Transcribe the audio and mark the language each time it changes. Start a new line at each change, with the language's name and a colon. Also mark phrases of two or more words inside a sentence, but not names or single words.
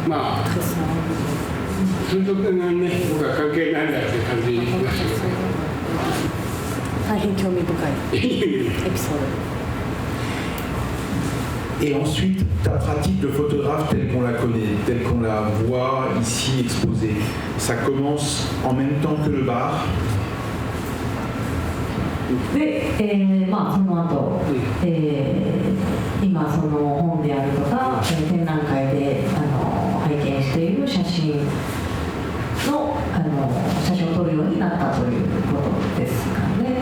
Japanese: それと僕は関係ないんだって感じにしましたけどね。大変興味深いエピソード。
French: Et ensuite, ta pratique de photographe telle qu'on la connaît, telle qu'on la voit ici exposée, ça commence en même temps que le bar?
Japanese: で、その後、今その本であるとか、展覧会で拝見している写真を撮るようになったということですかね。